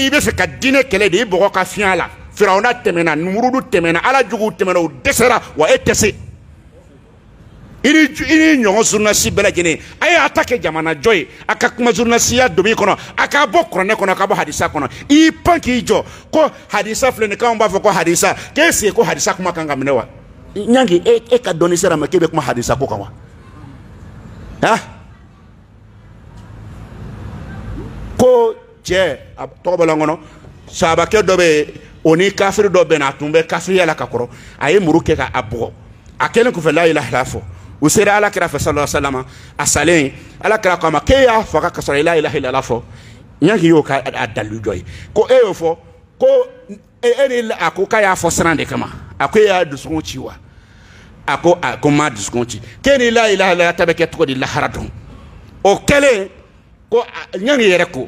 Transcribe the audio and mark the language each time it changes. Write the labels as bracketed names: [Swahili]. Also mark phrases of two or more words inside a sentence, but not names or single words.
[Bambara] i bɛ fɛ ka diinɛ kɛlɛ de i bɔgɔ ka fiɲɛ la firawuna tɛmɛna numurudu tɛmɛna ala juguw tɛmɛna o dɛsɛra wa e tɛ se i ni ɲɔgɔn journaliste bɛɛ lajɛlen a ye a ta kɛ jamana jɔ ye a ka kuma journalistiya domaine kɔnɔ a k'a bɔ kuranɛ kɔnɔ a ka bɔ hadisa kɔnɔ i y'i pan k'i jɔ ko hadisa filɛ nin k'anw b'a fɔ ko hadisa k'e sigi ko hadisa kuma kan ka minɛ wa ɲangi e ka dɔnni sera ma k'e bɛ kuma hadisa ko kan wa han ko cɛ a tɔgɔ bɔla n kɔnɔ sahabakɛ dɔ bɛ yen o ni kafiri dɔ bɛnna a tun bɛ kafiriya la ka kɔrɔ a ye muru kɛ k'a bugɔ a kɛlen kɔfɛ [Arabic] لا إله إلا الله [Bambara] fɔ u sera ala kira fɛ [Arabic] صلى الله عليه وسلم [Bambara] a salen ala kira ko ma k'e y'a faga ka sɔrɔ [Arabic] لا إله إلا الله [Bambara] fɔ ɲangi y'o ka a dalilu dɔ ye ko e y'o fɔ ko e ni a ko k'a y'a fɔ siran de kama a ko e y'a dusukun ci wa a ko ma dusukun ci k'e ni [Arabic] لا إله إلا الله [Bambara] ta bɛ kɛ cogo di lahara dɔn o kɛlen ko ɲangi yɛrɛ ko